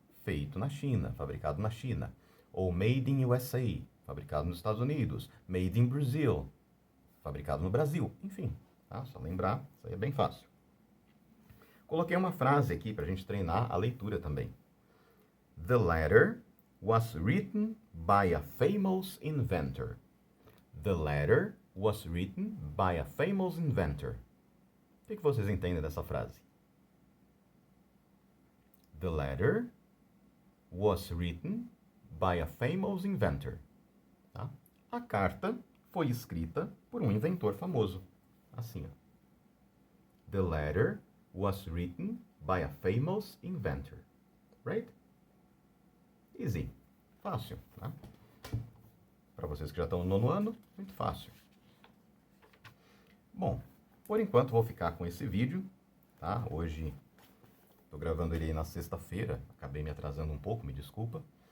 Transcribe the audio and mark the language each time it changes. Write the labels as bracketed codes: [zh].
[pt] Feito na China. Fabricado na China. Ou [en] made in USA. [pt] Fabricado nos Estados Unidos. [en] Made in Brazil. [pt] Fabricado no Brasil. Enfim. Tá? Só lembrar. Isso aí é bem fácil. Coloquei uma frase aqui para a gente treinar a leitura também. [en] The letter was written by a famous inventor. The letter was written by a famous inventor. [pt] O que vocês entendem dessa frase? [en] The letter was written by a famous inventor. [pt] Tá? A carta foi escrita por um inventor famoso. Assim, ó. [en] The letter was written by a famous inventor. Right? Easy. [pt] Fácil, tá? Para vocês que já estão no 9º ano, muito fácil. Bom, por enquanto vou ficar com esse vídeo, tá? Hoje estou gravando ele aí na sexta-feira, acabei me atrasando um pouco, me desculpa.